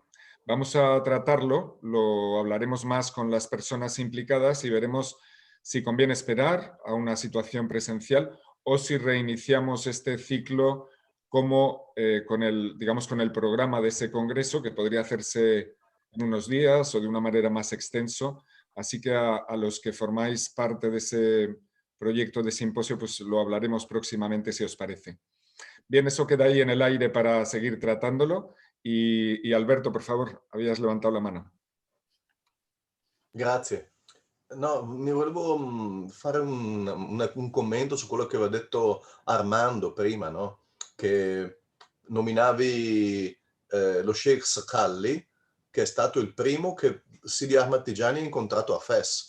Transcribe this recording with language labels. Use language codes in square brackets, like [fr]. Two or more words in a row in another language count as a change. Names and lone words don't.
[es] Vamos a tratarlo, lo hablaremos más con las personas implicadas y veremos si conviene esperar a una situación presencial o si reiniciamos este ciclo como con el programa de ese congreso, que podría hacerse en unos días o de una manera más extenso. Así que a los que formáis parte de ese proyecto de simposio, pues lo hablaremos próximamente, si os parece. Bien, eso queda ahí en el aire para seguir tratándolo. Y Alberto, por favor, habías levantado la mano. [it] Grazie. No, mi volevo fare un commento su quello che aveva detto Armando prima, no? Che nominavi lo Sheikh Scali, che è stato il primo che Sidi Ahmed Tijani ha incontrato a Fes.